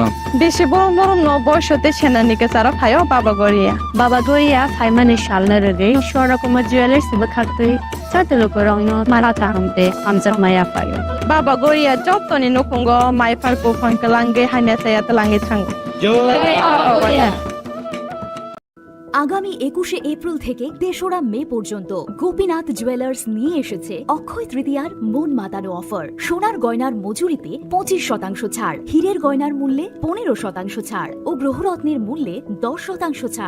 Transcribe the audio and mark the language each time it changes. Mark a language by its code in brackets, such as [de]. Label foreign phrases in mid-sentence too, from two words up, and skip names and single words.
[brx] बेसे बरम बरम न बयसते सेनानिके सारा फायो बाबा गरिया फाइमानि सालना रगे शोरा कुमा ज्वेलर्स बखातै साते लुकुरंग न मारा तामते हमजा माया फायो बाबा गरिया जतनि नखंग माइफारको फंकलांगे हाइना साया तलांगे थांग [bn] আগামী 21শে এপ্রিল থেকে ৩রা মে পর্যন্ত গোপীনাথ জুয়েলার্স নিয়ে এসেছে অক্ষয় তৃতীয়ার মন মাতানো অফার। সোনার গয়নার মজুরিতে 25% ছাড়, হীরের গয়নার মূল্যে 15% ছাড় ও গ্রহরত্নের মূল্যে 10% ছাড়।